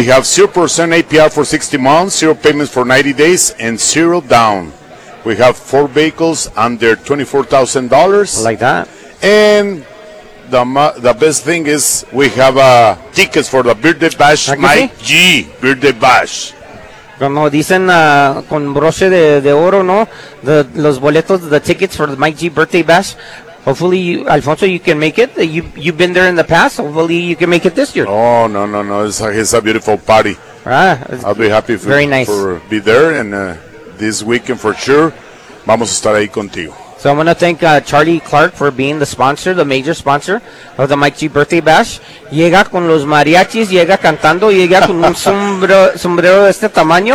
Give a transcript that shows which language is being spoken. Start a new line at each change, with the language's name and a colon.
English: We have 0% APR for 60 months, 0 payments for 90 days, and 0 down. We have 4 vehicles under $24,000. Like that. And the best thing is we have tickets for the Birthday Bash, Mike G. Birthday Bash.
Spanish: Como dicen con broche de oro, ¿no? Los boletos,
English: the tickets for the Mike G. Birthday Bash. Hopefully, Alfonso, you can make it. You've been there in the past. Hopefully, you can make it this year. Oh, no. It's a beautiful party. I'll be happy for be there. And this weekend, for sure,
Spanish: vamos a estar ahí contigo.
English: So I want to thank Charlie Clark for being the sponsor, the major sponsor of the Mike G Birthday Bash.
Spanish: Llega con los mariachis, llega cantando, llega con un sombrero de este tamaño.